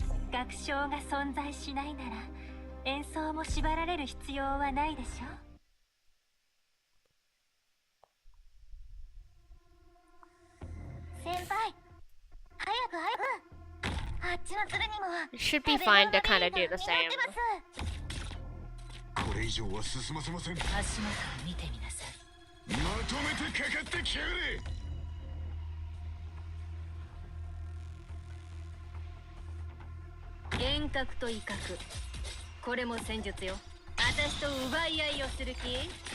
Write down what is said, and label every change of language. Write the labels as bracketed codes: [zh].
[ja] 楽章が存在しないなら演奏も縛られる必要はないでしょ。先輩、早くあっちの鶴にも [en] It should be fine to kind of do the same. [ja] これ以上は進ませません。足元を見てみなさい。まとめてかかってきやがれ。遠隔と威嚇、これも戦術よ。私と奪い合いをする気？